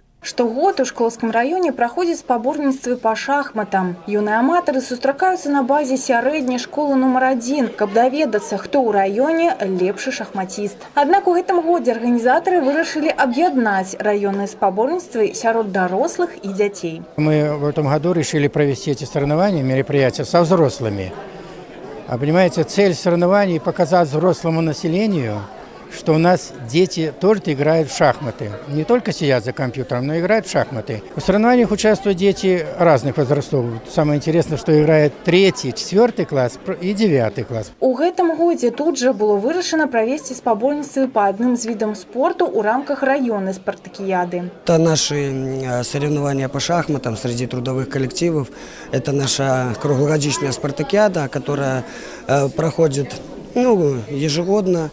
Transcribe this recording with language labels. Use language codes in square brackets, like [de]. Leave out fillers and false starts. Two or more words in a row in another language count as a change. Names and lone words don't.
[be] Штогод у Шклоўскім раёне праходзяць спаборніцтвы па шахматам. Юныя аматары сустракаюцца на базе сярэдняй школы нумар 1, каб даведацца, хто ў раёне лепшы шахматіст. Аднак у гэтым годзе арганізатары вырашылі аб'яднаць раённыя спаборніцтвы сярод дарослых [ru] и детей. Мы в этом году решили провести эти соревнования, мероприятия со взрослыми. А понимаете, цель соревнований – показать взрослому населению, что у нас дети тоже играют в шахматы. Не только сидят за компьютером, но и играют в шахматы. В соревнованиях участвуют дети разных возрастов. Самое интересное, что играет 3-й, 4-й класс и 9-й класс. [be] У гэтым годзе тут же было вырашана провести спаборніцтвы [ru] по одним из видов спорту у рамках районной спартакиады. Это наши соревнования по шахматам среди трудовых коллективов. Это наша круглогодичная спартакиада, которая проходит ежегодно.